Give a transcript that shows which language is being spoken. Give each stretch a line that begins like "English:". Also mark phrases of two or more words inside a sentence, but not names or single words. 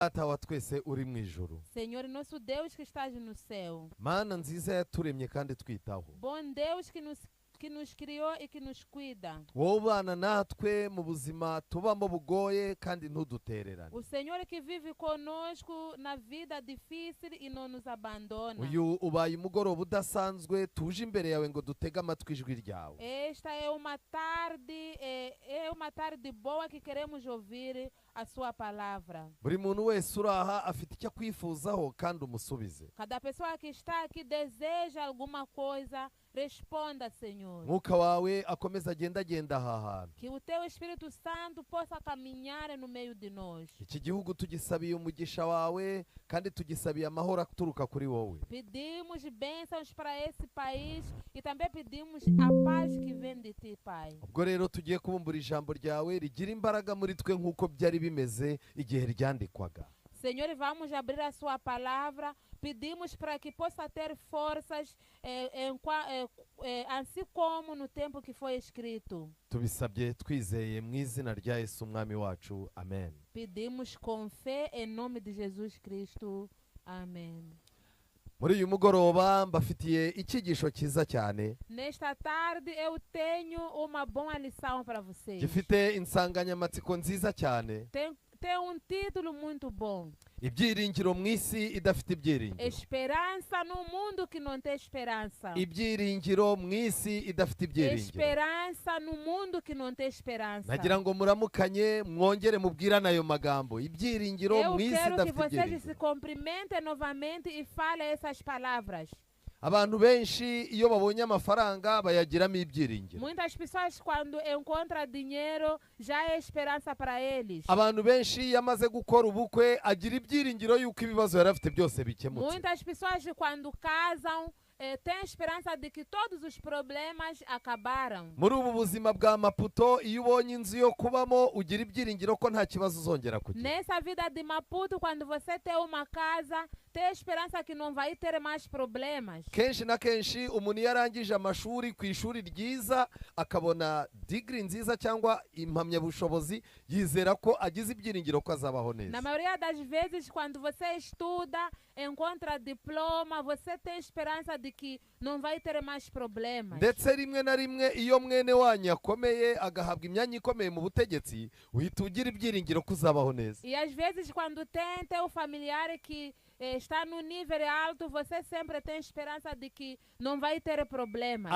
Kinyarwanda: Data wa twese uri mu ijuru,
Portuguese: Senhor nosso Deus que estás no céu,
Kinyarwanda: Mana nziza yaturemye kandi twitaho,
Portuguese: bom Deus que nos criou e que nos cuida.
Kinyarwanda: wowe ubana natwe mu buzima tubamo bugoye kandi ntudutererane.
Portuguese: O Senhor que vive conosco na vida difícil e não nos abandona.
Kinyarwanda: Uyu ubaye umugoroba udasanzwe tuje imbere yawe ngo dutege amatwi ijwi ryawe.
Portuguese: Esta é uma tarde boa que queremos ouvir a sua palavra.
Kinyarwanda: Buri muntu wese uri aha afite icyo akwifuzaho kandi umusubize.
Portuguese: Cada pessoa que está aqui deseja alguma coisa, responda, Senhor.
Kinyarwanda: Mwuka wawe akomeza agenda aha hantu.
Portuguese: Que o teu Espírito Santo possa caminhar no meio de nós.
Kinyarwanda: Iki gihugu tugisabiye umugisha wawe kandi tugisabiye amahoro aturuka kuri wowe.
Portuguese: Pedimos bênçãos para esse país e também pedimos a paz que vem de ti, Pai.
Kinyarwanda: Ubwo rero tugiye kubumbura ijambo ryawe rigira imbaraga muri twe nk'uko byari bimeze igihe ryandikwaga.
Portuguese: Senhor, vamos abrir a sua palavra. Pedimos para que possa ter forças, assim como no tempo que foi escrito.
Kinyarwanda: Tubisabye twizeye mu izina rya Yesu umwami wacu, amen.
Portuguese: Pedimos com fé em nome de Jesus Cristo. Amém.
Kinyarwanda: Muri uyu mugoroba mbafitiye icyigisho cyiza cyane
Portuguese: Nesta tarde eu tenho uma boa lição para vocês.
Kinyarwanda: gifite insanganyamatsiko nziza cyane,
Portuguese: Tem título muito bom.
Kinyarwanda: ibyiringiro mu isi idafite ibyiringiro.
Portuguese: Esperança no mundo que não tem esperança.
Kinyarwanda: Ibyiringiro mu isi idafite ibyiringiro.
Portuguese: Esperança no mundo que não tem esperança.
Kinyarwanda: Nagira ngo muramukanye mwongere mubwirane ayo magambo, ibyiringiro
Portuguese: Eu
Kinyarwanda: mu isi
Portuguese: quero que
Kinyarwanda: idafite
Portuguese: vocês se
Kinyarwanda: ibyiringiro.
Portuguese: cumprimentem novamente e falem essas palavras.
Kinyarwanda: Abantu benshi iyo babonye amafaranga bayagiramo ibyiringiro.
Portuguese: Muitas pessoas quando encontram dinheiro já é esperança para eles.
Kinyarwanda: Abantu benshi iyo amaze gukora ubukwe agira ibyiringiro yuko ibibazo yari afite byose bikemutse.
Portuguese: Muitas pessoas quando casam têm esperança de que todos os problemas acabaram.
Kinyarwanda: Muri ubu buzima bwa Maputo iyo ubonye inzu yo kubamo ugira ibyiringiro ko nta kibazo uzongera kugira.
Portuguese: Nessa vida de Maputo, quando você tem uma casa, tem esperança que não vai ter mais problemas.
Kinyarwanda: Kenshi na kenshi umuntu iyo arangije amashuri ku ishuri ryiza akabona degree nziza cyangwa impamyabushobozi yizera ko agize ibyiringiro ko azabaho neza.
Portuguese: Na maioria das vezes, quando você estuda, encontra diploma, você tem esperança de que não vai ter mais problemas.
Kinyarwanda: Ndetse rimwe na rimwe iyo mwene wanyu akomeye agahabwa imyanya ikomeye mu butegetsi uhita ugira ibyiringiro ko uzabaho neza.
Portuguese: E às vezes, quando tem teu familiar que está no nível alto, você sempre tem esperança de que não vai ter problemas.